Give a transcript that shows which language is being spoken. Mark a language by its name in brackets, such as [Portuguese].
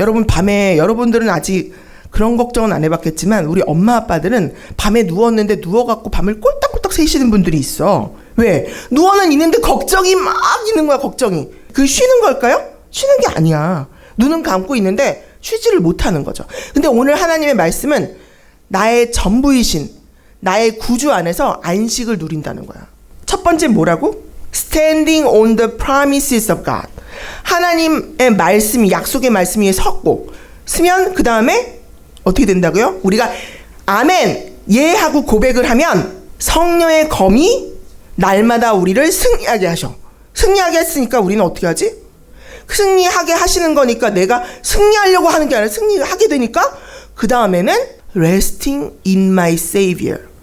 [Korean] 여러분, 밤에, 여러분들은 아직 그런 걱정은 안 해봤겠지만 우리 엄마 아빠들은 밤에 누웠는데 누워갖고 밤을 꼴딱꼴딱 새시는 분들이 있어. 왜? 누워는 있는데 걱정이 막 있는 거야. 걱정이. 그게 쉬는 걸까요? 쉬는 게 아니야. 눈은 감고 있는데 쉬지를 못하는 거죠. 근데 오늘 하나님의 말씀은 나의 전부이신, 나의 구주 안에서 안식을 누린다는 거야. 첫 번째 뭐라고? [English] Standing on the promises of God. [Korean] 하나님의 말씀이, 약속의 말씀 위에 서면 그 다음에 어떻게 된다고요? 우리가 아멘, 예 하고 고백을 하면 성령의 검이 날마다 우리를 승리하게 하셔. 승리하게 했으니까 우리는 어떻게 하지? 승리하게 하시는 거니까 내가 승리하려고 하는 게 아니라 승리하게 되니까 그 다음에는 [English] resting in my Savior.